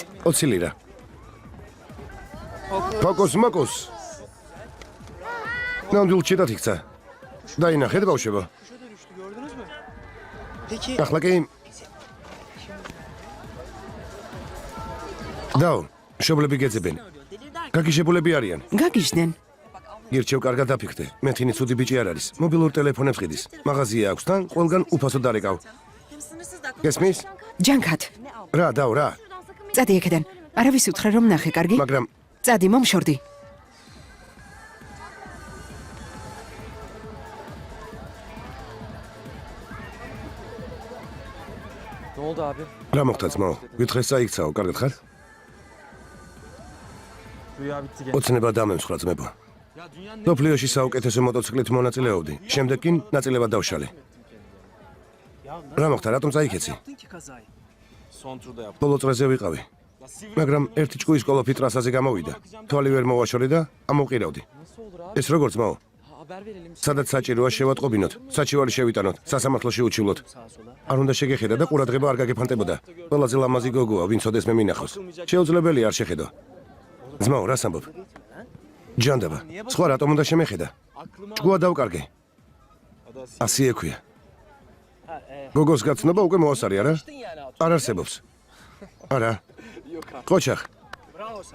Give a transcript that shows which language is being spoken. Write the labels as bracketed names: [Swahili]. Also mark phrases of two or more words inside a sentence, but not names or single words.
[Georgian] 20 ლირა. ფოკუს მოკუს. ნამდვილ ჩიტად იქცა. დაინახეთ ბავშვებო. [Turkish] Kuşa dönüştü, gördünüz mü? Peki, [Georgian] ახლა კი დაუ, მშობლები გეძებენ. გაგიშებულები არიან. გაგიჟდნენ. გირჩევ, კარგად დაფიქრდე. მეთინი ცუდი ბიჭი არ არის. მობილურ ტელეფონებს ყიდის. მაღაზია აქვს თან, ყველგან უფასოდ დარეკავ. გესმის? ჯანქად. რა, დაუ, რა. წადი იქიდან. არავის უთხრა რომ ნახე, კარგი? მაგრამ წადი, მომშორდი. [Turkish] ne oldu abi? [Georgian] რა მოხდა ძმაო? გითხეს წაიქცაო, კარგად ხარ? [Turkish] Rüya bitti gene. [Georgian] ოცნება დამემსხრა ძმებო. [Turkish] Ya dünyanın ne [Georgian] ნოფლიოში საუკეთესო მოტოციკლით მონაწილეობდი. შემდეგ კი ნაწილებად დავშალე. რა მოხდა, რატომ წაიქეცი? [Turkish] yaptın ki kazayı? Son turda yaptım. [Georgian] ბოლო წრეზე ვიყავი. [Turkish] Ya sivri [Georgian] მაგრამ ერთი ჭკუის კოლოფი ტრასაზე გამოვიდა. თვალი ვერ მოვაშორე და ამოვყირავდი. [Turkish] nasıl olur abi? [Georgian] ეს როგორ ძმაო? [Turkish] Ha, haber verelim [Georgian] სადაც საჭიროა შევატყობინოთ, საჩივარი შევიტანოთ, სასამართლოში უჩივლოთ. [Turkish] sağa sola. [Georgian] არ უნდა შეგეხედა და ყურადღება არ გაგეფანტებოდა. ყველაზე ლამაზი გოგოა, ვინც ოდეს მე მინახოს. შეუძლებელია არ შეხედო. ძმაო, რას ამბობ? ჯანდაბა, სხვა რატომ უნდა შემეხედა? [Turkish] Aklıma [Georgian] ჭკუა დავკარგე. [Turkish] adı Asil. [Georgian] ასე ექვია. Ha, გოგოს გაცნობა უკვე მოასარი, არა? [Turkish] yani abi. [Georgian] არ არსებობს. არა. [Turkish] Yok abi. [Georgian] ყოჩახ, [Turkish] Bravo sana.